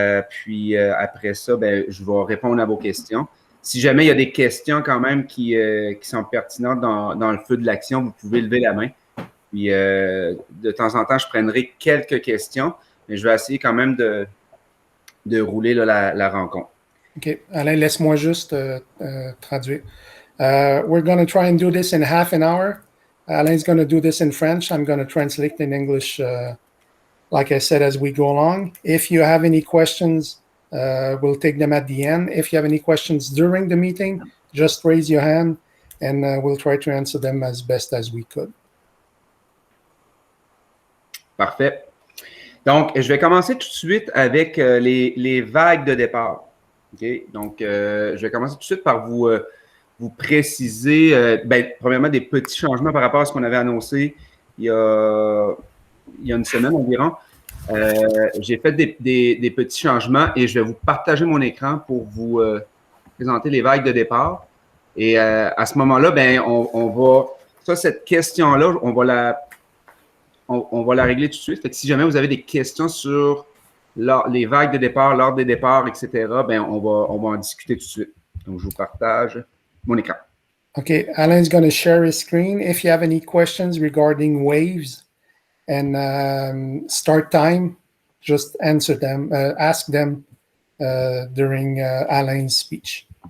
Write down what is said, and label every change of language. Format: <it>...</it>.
<fr>Puis après ça, ben, je vais répondre à vos questions. Si jamais il y a des questions quand même qui sont pertinentes dans le feu de l'action, vous pouvez lever la main. Puis de temps en temps, je prendrai quelques questions, mais je vais essayer quand même de rouler là, la rencontre. OK. Alain, laisse-moi juste traduire.</fr> <en>We're going to try and do this in half an hour. Alain's going to do this in French. I'm going to translate in English, like I said, as we go along. If you have any questions, we'll take them at the end. If you have any questions during the meeting, just raise your hand and we'll try to answer them as best as we could.</en> <fr>Parfait. Donc, je vais commencer tout de suite avec les vagues de départ. Okay? Donc, je vais commencer tout de suite par vous préciser, premièrement, des petits changements par rapport à ce qu'on avait annoncé il y a une semaine environ. J'ai fait des petits changements et je vais vous partager mon écran pour vous présenter les vagues de départ. Et à ce moment-là, ben, on va... Ça, cette question-là, on va la régler tout de suite. Fait que si jamais vous avez des questions sur les vagues de départ, l'ordre des départs, etc., ben, on va en discuter tout de suite. Donc, je vous partage mon écran.</fr> <en>Okay, Alain's going to share his screen. If you have any questions regarding waves and start time, just answer them, ask them during Alain's speech.</en>